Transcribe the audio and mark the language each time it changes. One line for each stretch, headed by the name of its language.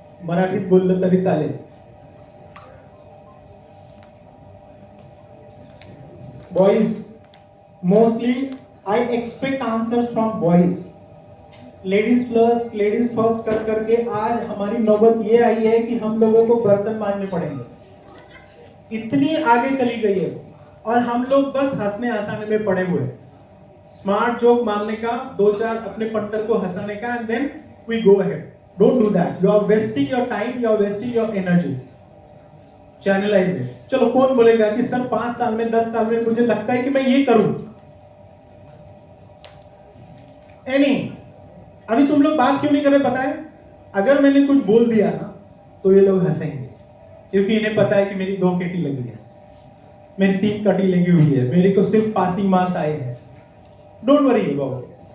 Marathi: मराठीत बोललं तरी चालेल.
English: Boys, mostly I expect answers from boys. Ladies first
Hindi: कर करके आज हमारी नौबत ये आई है कि हम लोगों को बर्तन मांजने पड़ेंगे. इतनी आगे चली गई है और हम लोग बस हंसने हंसाने में पड़े हुए. स्मार्ट जोक मारने का, 2-4 अपने पंटर को हंसाने का,
English: and then we go ahead. Don't do that. You are wasting your time, you are wasting your energy. Channelize it.
Hindi: चलो कौन बोलेगा कि सर 5 साल में 10 साल में मुझे लगता है कि मैं ये करूं.
English: Any?
Hindi: अभी तुम लोग बात क्यों नहीं कर रहे पता है? अगर मैंने कुछ बोल दिया ना तो ये लोग हंसेंगे, क्योंकि इन्हें पता है कि मेरी 2 केटी लगी है, मेरी 3 कटी लगी हुई है, मेरे को सिर्फ पासिंग मार्क्स आए हैं.
English: Don't worry about it.